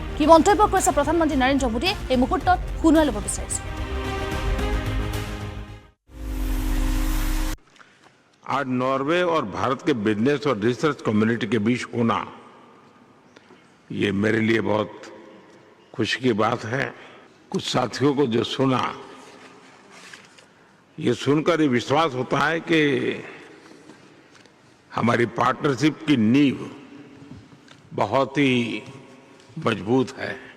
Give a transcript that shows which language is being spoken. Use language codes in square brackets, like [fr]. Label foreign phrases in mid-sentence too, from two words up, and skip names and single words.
[as] কি মন্তব্য কৰিছে প্ৰধানমন্ত্ৰী নৰেন্দ্ৰ মোদীয়ে এই মুহূৰ্তত শুনাই ল'ব বিচাৰিছোঁ। [hi] आज नॉर्वे और भारत के बिजनेस और [en] research community [hi] के बीच होना ये मेरे लिए बहुत खुशी की बात है। कुछ साथियों को जो सुना, ये सुनकर ये विश्वास होता है कि हमारी पार्टनरशिप की नींव बहुत ही मजबूत है।